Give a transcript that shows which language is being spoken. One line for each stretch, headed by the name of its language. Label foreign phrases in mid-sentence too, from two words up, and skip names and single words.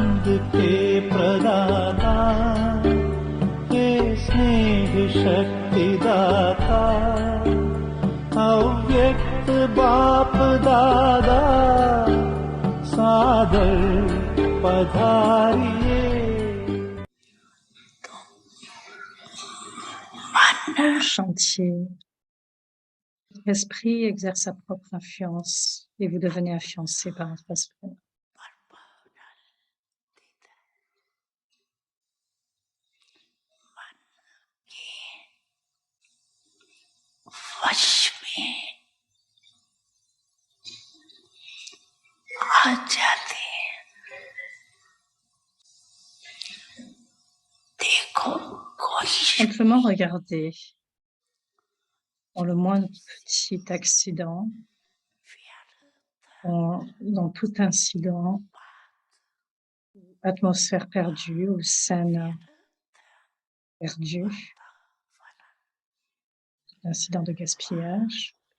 Hindi: के प्रदाता हे स्नेह शक्ति दाता अव्यक्त बाप दादा सादर पधारिए।
French: Quand vous chantiez, votre esprit exerce sa propre influence et vous devenez influencé par votre esprit.
Hindi: वश में आ जाते हैं। देखो कोई
French: Simplement regardez dans le moindre petit accident, dans tout incident, atmosphère perdue ou scène perdue, incident de gaspillage.